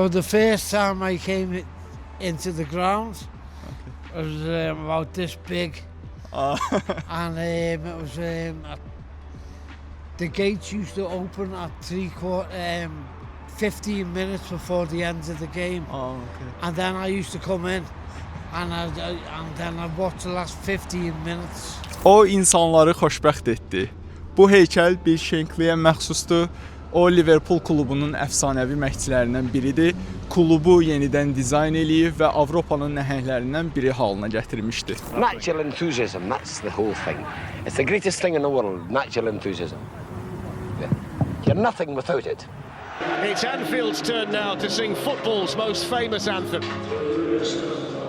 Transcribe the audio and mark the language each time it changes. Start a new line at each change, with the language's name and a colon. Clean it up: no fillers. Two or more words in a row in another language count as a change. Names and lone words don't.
English: the first time I came into the ground, I was about this big, and it was the gates used to open at 15 minutes before the end of the game. And then I used to come in, and then I watched the last 15 minutes.
Azerbaijani: O insanları xoşbəxt etdi. Bu heykəl Bill Shankly'yə məxsusdur. O Liverpool klubunun əfsanəvi məşqçilərindən biridir. Klubu yenidən dizayn eləyib və Avropanın nəhənglərindən biri halına gətirmişdi.
English: Natural enthusiasm, that's the whole thing. It's the greatest thing in the world, natural enthusiasm. You're nothing without it. It's Anfield's turn now to sing football's most famous anthem.